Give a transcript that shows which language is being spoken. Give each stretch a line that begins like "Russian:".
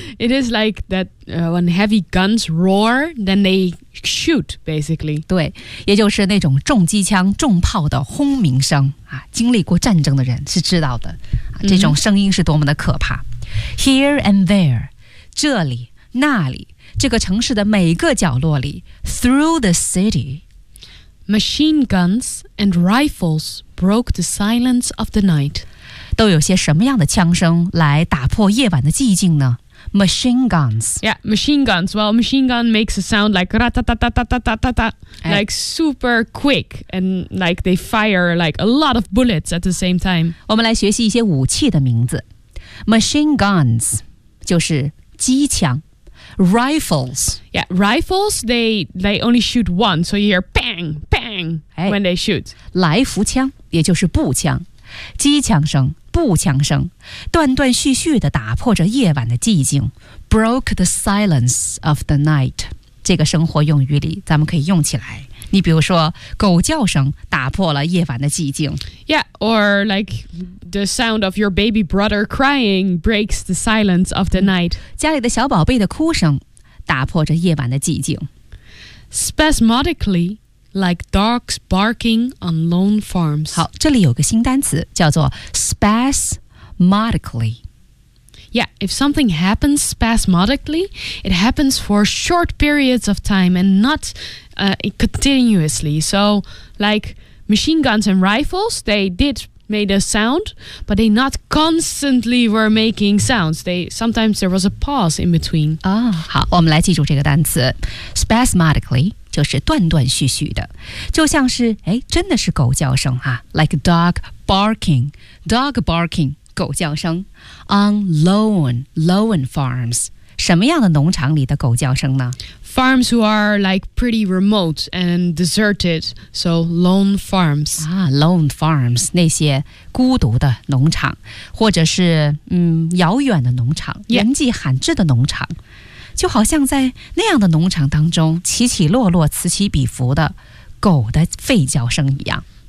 English: It is like that, when heavy guns roar, then they shoot, basically.
Chinese: 对，也就是那种重机枪、重炮的轰鸣声啊，经历过战争的人是知道的，这种声音是多么的可怕。
English: Here and there,
Chinese: 这里、那里，这个城市的每个角落里
English: through the city, Machine guns and rifles broke the silence of the night.
Chinese: 都有些什么样的枪声来打破夜晚的寂静呢？
English: Machine guns. Yeah, machine guns. Well, machine gun makes a sound like ra-ta-ta-ta-ta-ta-ta-ta. Like super quick. And like they fire like a lot of bullets at the same time.
Chinese: 我们来学习一些武器的名字。 Machine guns 就是机枪。Rifles.
English: Yeah, rifles, they only shoot one, so you hear bang, bang when they shoot.
Chinese: 来福枪，也就是步枪，机枪声、步枪声，断断续续地打破着夜晚的寂静。
English: Broke the silence of the night.
Chinese: 这个生活用语里，咱们可以用起来。你比如说，狗叫声打破了夜晚的寂静。
English: Yeah, or like the sound of your baby brother crying breaks the silence of the night.
Chinese: 家里的小宝贝的哭声打破着夜晚的寂静。
English: Spasmodically, like dogs barking on lone farms.
Chinese: 好，这里有个新单词叫做 spasmodically.
English: Yeah, if something happens spasmodically, it happens for short periods of time and not continuously. So, like machine guns and rifles, they did made a sound, but they not constantly were making sounds. Sometimes there was a pause in between.
Chinese: 啊，好，我们来记住这个单词 spasmodically 就是断断续续的，就像是哎，真的是狗叫声啊 ，
English: like dog barking, dog barking，
Chinese: 狗叫声。
English: On lone farms，
Chinese: 什么样的农场里的狗叫声呢？
English: Farms who are like pretty remote and deserted, so lone farms. Ah, lone farms,
Chinese: 那些孤独的农场，或者是遥远的农场，人迹罕至的农场，就好像在那样的农场当中，起起落落，此起彼伏的狗的吠叫声一样。